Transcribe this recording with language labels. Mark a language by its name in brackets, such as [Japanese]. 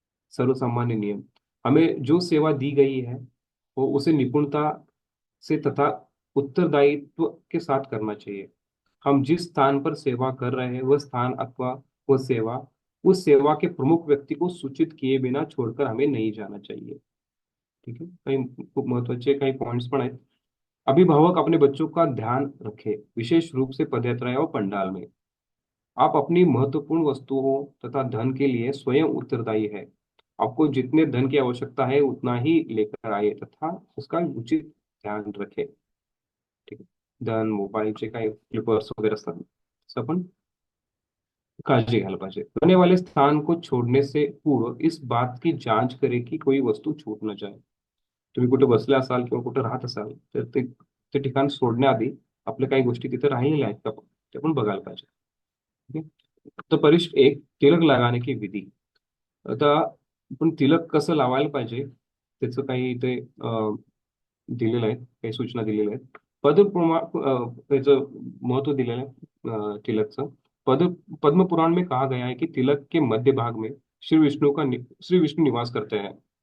[Hindi] सर्वसामान्य नियम, हमें जो सेवा दी गई है वो उसे निपुणता से तथा उत्तरदायित्व के साथ करना चाहिए। हम जिस स्थान पर सेवा कर रहे हैं वह स्थान अथवा वह सेवा उस सेवा के प्रमुख व्यक्ति को सूचित किए बिना छोड़कर हमें नहीं जाना चाहिए। ठीक है। [Marathi] काही खूप महत्वाचे काही पॉइंट्स पण आहेत। [Hindi] अभिभावक अपने बच्चों का ध्यान रखें, विशेष रूप से पदयात्रा और पंडाल में। आप अपनी महत्वपूर्ण वस्तुओं तथा धन के लिए स्वयं उत्तरदायी है। आपको जितने धन की आवश्यकता है उतना ही लेकर आए तथा उसका उचित ध्यान रखें। ठीक है। [Marathi] धन, मोबाईलचे काही फ्लिपर्स वगैरे असतात तसं आपण काळजी घ्यायला पाहिजे। [Hindi] आने वाले स्थान को छोड़ने से पूर्व इस बात की जांच करें कि कोई वस्तू छूट न जाए। [Marathi] तुम्ही कुठे बसले असाल किंवा कुठे राहत असाल तर ते ते ठिकाण सोडण्याआधी आपल्या काही गोष्टी तिथे राहिलेल्या आहेत का ते पण बघायला पाहिजे। ठीक आहे। [Hindi] तर परिशिष्ट 1, तिलक लगाने की विधी। [Marathi] आता आपण तिलक कसं लावायला पाहिजे त्याचं काही इथे दिलेलं आहे, काही सूचना दिलेल्या आहेत। त्याचं महत्व दिलेलं आहे तिलकचं। [Hindi] पद पद्म पुराण में कहा गया है कि तिलक के मध्य भाग में श्री विष्णु निवास करते हैं।